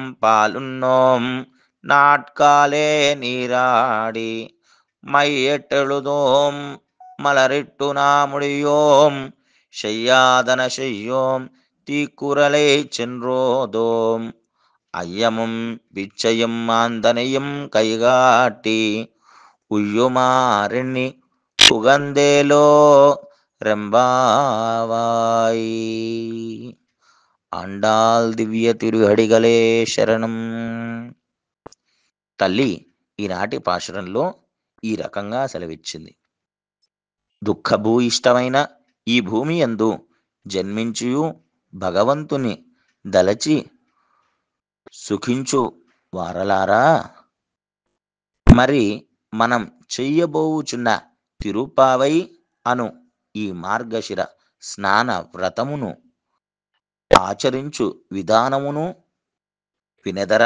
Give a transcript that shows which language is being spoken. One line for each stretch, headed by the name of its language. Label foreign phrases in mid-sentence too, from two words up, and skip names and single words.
Tamil: பாலுண்ணோம் நாட்காலே நீராடி மையெட்டெழுதோம் மலரிட்டு நாமுடியோம் செய்யாதன செய்யோம் தீக்குறளை சென்றோதோம் ஐயமும் பிச்சையும் மாந்தனையும் கைகாட்டி உய்யுமாறெண்ணி புகந்தேலோ ரெம்பாவாய். ஆண்டாள் திவ்ய திருவடிகளே சரணம்.
Telugu: తల్లి ఈనాటి పాశురంలో ఈ రకంగా సెలవిచ్చింది. దుఃఖభూయిష్టమైన ఈ భూమి యందు జన్మించియు భగవంతుని దలచి సుఖించు వారలారా, మరి మనం చెయ్యబోవుచున్న తిరుపావై అను ఈ మార్గశిర స్నాన వ్రతమును ఆచరించు విధానమును వినెదరా?